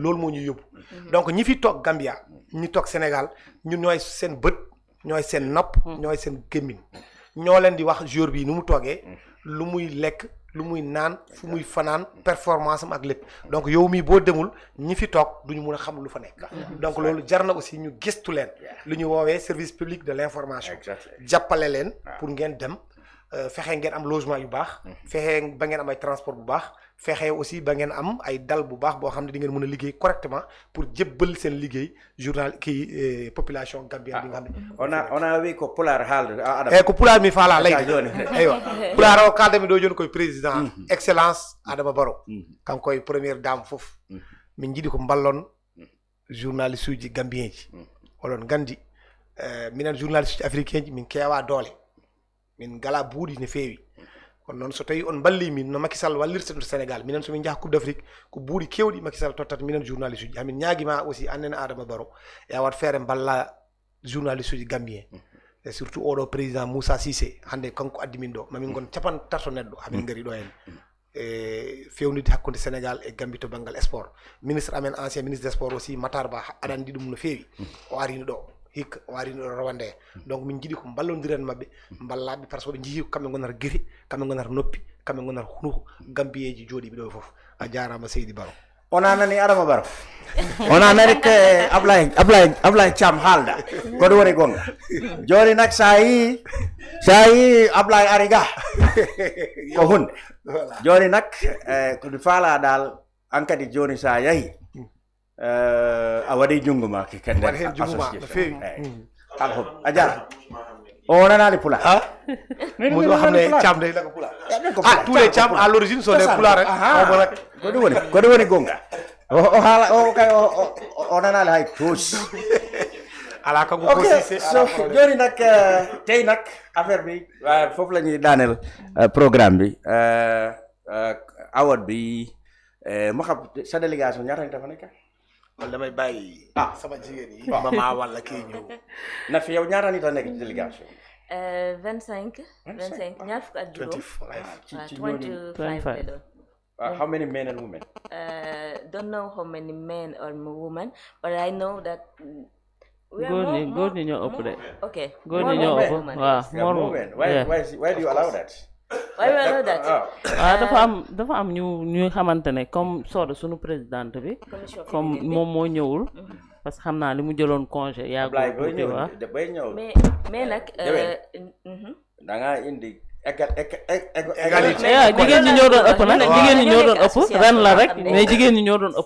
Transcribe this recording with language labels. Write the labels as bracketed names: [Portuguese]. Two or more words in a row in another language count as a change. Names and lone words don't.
[Wolof] loolu moo ñu yóbbu donc ñi fi toog Gambia ñi toog Sénégal ñun ñooy seen bët ñooy seen nopp ñooy seen gémmiñ ñoo leen di wax joueur bi nu mu toogee lu muy lekk lu muy naan fu muy fanaan performance am ak lépp donc yow mii boo demul ñi fi toog duñu mun a xam lu fa nekk donc loolu jar na aussi ñu gëstu leen lu ñu woowee [French] service public de l'information [Wolof] jàppale leen pour ngeen dem fexe ngeen am logement yu baax fexe ba ngeen am ay transport bu baax fexe aussi ba ngeen am ay dal bu baax boo xam ne di ngeen mën a liggéey correctement pour jébbal seen liggéey journal kii [French] population gambienne [Wolof] bi nga xam ne [Fula] on a wi ko pular haalde ko pular mi faala lay aywa pular o kalde mi ɗo joni koye [French] président excellence [Fula] Adama Barrow kanko koye [French] première dame [Fula] fof min jiiɗi ko ballon journaliste uji gambien ji oɗon gandi minen journaliste uji africain ji min keewa doole min ngala buuɗi no feewi kono noon so tawi on balli min no Macky Sall wallirta ɗo Sénégal minen somin jaha [French] coupe d'Afrique [Fula] ko buuɗi kewɗi Macky Sall tottata minen journaliste uji hamin ñaaguima aussi annene Adama Barrow e wat feere balla journaliste uji gambien [French] et surtout [Fula] oɗo président Musa Sise hande kanko addi min ɗo mamin gon capan tato neɗɗo hamin gari ɗo hen e fewnide hakkude Sénégal e Gambie to banggal sport ministre amen [French] ancien ministre des sports aussi [Fula] Matar Ba aɗa andi ɗum no feewi o arino ɗo hikka o arino ɗo rawande donc min jiiɗi ko ballodiren mabɓe ballaɓe [French] par ce que [Fula] ɓe jii ko kamɓe gonata guiri kamɓe gonata noppi kamɓe gonata hunuko gambiyeji jooɗiɓe ɗo foof a jarama Seydi Baro ona nani Adama Barrow ona nani ke Abdoulaye Thiam haalda ko ɗum woni gonga joni nak sa yi Abdoulaye ariga ko hunde joni nak koɗi faala dal an kadi joni sa yahi a waɗi jungo ma ki kende association kala hob a jara o nanani pula muso xam ne Thiam day naka pula [French] tous les Thiam à l'origine sont des pulaar [Fula] ko ɗum woni gonga o haala o kay o nanali hay tous ala kanko ko Cissé [Wolof] so joni nak tey nak affaire bi foofu la ñuy daaneel programme bi award bi mo xam sa délégation ñaata nit dafa nekk wala damay bàyyi sama jigéen yi mama wala kii ñëw Nafy yow ñaata nit a nekk ci délégation 25 ñaar fukk ak juróom 25 [English] how many men and women don't know how many men or women but I know that [Wolof] góor ñi ñoo ëpp de okay góor ñi ñoo ëpp waaw [English] more women why do you allow that why we allow that [Wolof] dafa am ñu xamante ne comme Soda sunu présidente bi comme moom moo ñëwul [French] parce que [Wolof] xam naa li mu jëloon congé yaa bay ñëw mais nag da nga indi égalité jigéen ñi ñoo doon ëpp nag jigéen ñi ñoo doon ëpp ren la rek mais jigéen ñi ñoo doon ëpp